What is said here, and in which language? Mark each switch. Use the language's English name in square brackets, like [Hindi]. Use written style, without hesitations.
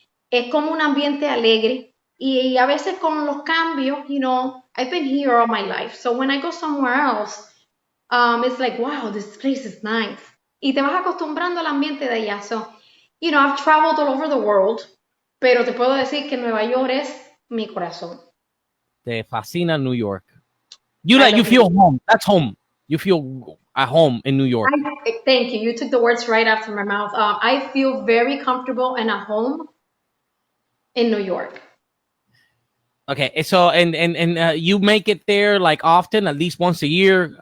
[Spanish] Es como un ambiente alegre. Y a veces con los cambios, [English] I've been here all my life. So when I go somewhere else, it's like, wow, this place is nice. [Spanish] Y te vas acostumbrando al ambiente de allá. [English] So, I've traveled all over the world, [Spanish] pero te puedo decir que Nueva York es mi corazón. Te fascina [English] New York. You feel home. That's home. You feel at home in New York. Thank you. You took the words right out of my mouth. I feel very comfortable and at home in New York. Okay, so and you make it there like often, at least once a year.